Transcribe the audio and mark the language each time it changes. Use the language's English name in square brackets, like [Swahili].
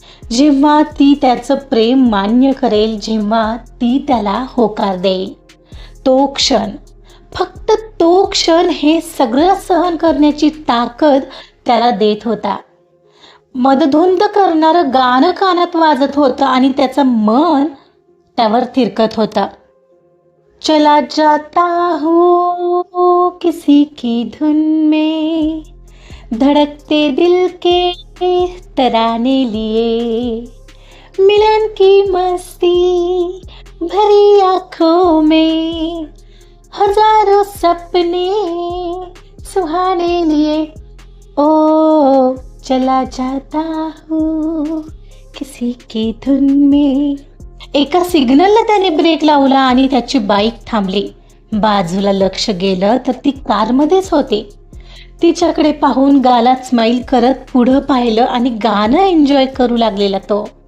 [Marathi] जेव्हा ती त्याचं प्रेम मान्य करेल, जेव्हा ती त्याला होकार देईल, तो क्षण, फक्त तो क्षण हे सगळं सहन करण्याची ताकद त्याला देत होता. मदधुंद करणारं गाणं कानात वाजत होतं आणि त्याचं मन त्यावर थिरकत होतं. [Hindi] चला जाता हूँ किसी की धुन में, धड़कते दिल के तराने लिए, मिलन की मस्ती भरी आँखों में, हजारों सपने सुहाने लिए. ओ चला जाता हूँ किसी की धुन में. [Marathi] एका सिग्नलला त्याने ब्रेक लावला आणि त्याची बाईक थांबली. बाजूला लक्ष गेलं तर ती कारमध्येच होती. तिच्याकडे पाहून गालात स्माईल करत पुढं पाहिलं आणि गाणं एन्जॉय करू लागलेला तो.